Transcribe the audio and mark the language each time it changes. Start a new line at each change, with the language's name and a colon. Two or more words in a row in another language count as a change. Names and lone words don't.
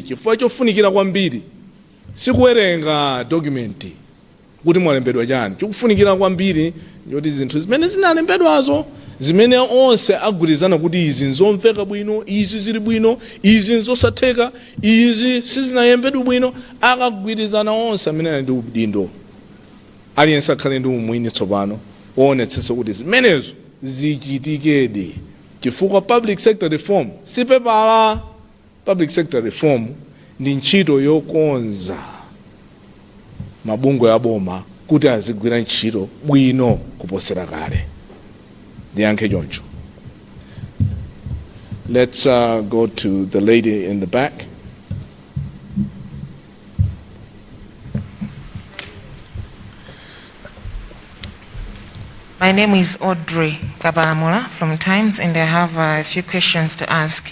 Nyanja: Chifukwa chofunikira kwambiri sikuwerenga dokumenti kuti mwalembedwa chani, chikufunikira kwambiri kuti zinthu zimene zinalembedwazo zimene onse agwirizana kuti izi nzomveka bwino, izi zili bwino, izi nzosatheka, izi sizinayembedwe bwino, akagwirizana onse amene ali ndi udindo aliyense akhale ndi umwini tsopano oonetsetsa kuti zimenezo zichitikedi. Chifukwa
English: public sector reform
Nyanja: sipepala,
English: public sector reform
Nyanja: ndi ntchito yokonza mabungwe aboma kuti azigwira ntchito bwino kuposera kale. Ndiyankhe choncho.
English: Let's go to the lady in the back. My name is Audrey Kabaramula from Times, and I have a few questions to ask.